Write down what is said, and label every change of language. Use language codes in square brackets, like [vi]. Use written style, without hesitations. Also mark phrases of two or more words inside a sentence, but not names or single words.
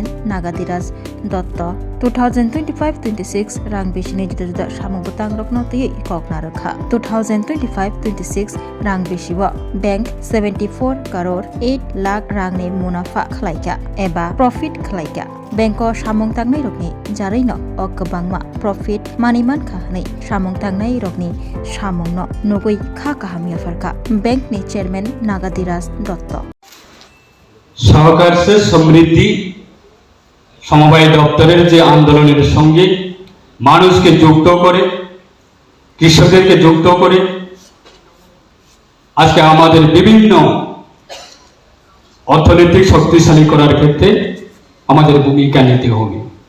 [trp] नागादिराज दत्त 2025-26 रां बिसिनि जुदा जुदा सामुं बुतां रखनो तयै ककना रखा 2025-26 रां बिसिव बैंक 74 करोड़ 8 लाख रांनि मुनाफा खलाइका एबा प्रॉफिट खलाइका बैंको सामुं तांनाय रखनि जारैनो अगबांमा प्रॉफिट मानिमान खाहनै सामुं तांनाय रखनि सामुंनो नुगै खा काहामिया फरका बैंकनि चेयरमैन नागादिराज दत्त [hi] सहकार से समृद्धि [bn] সমবায় দপ্তরের যে আন্দোলনের সঙ্গে মানুষকে যুক্ত করে কৃষকদেরকে যুক্ত করে আজকে আমাদের বিভিন্ন অর্থনৈতিক শক্তিশালী করার ক্ষেত্রে আমাদের ভূমিকা নিতে হবে।